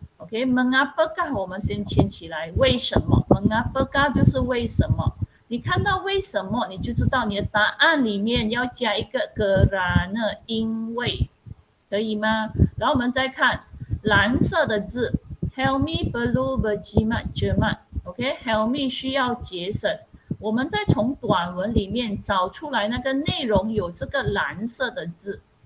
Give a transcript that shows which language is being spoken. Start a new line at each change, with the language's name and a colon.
Chinese: OK， mengapakah 我们先牵起来，为什么 mengapakah 就是为什么。你看到为什么你就知道你的答案里面要加一个
Malay: kerana
Chinese: 因为，可以吗？然后我们再看蓝色的字
Malay: Helmi perlu berjimat jemat。
Chinese: OK， Helmi 需要节省。我们再从短文里面找出来那个内容有这个蓝色的字。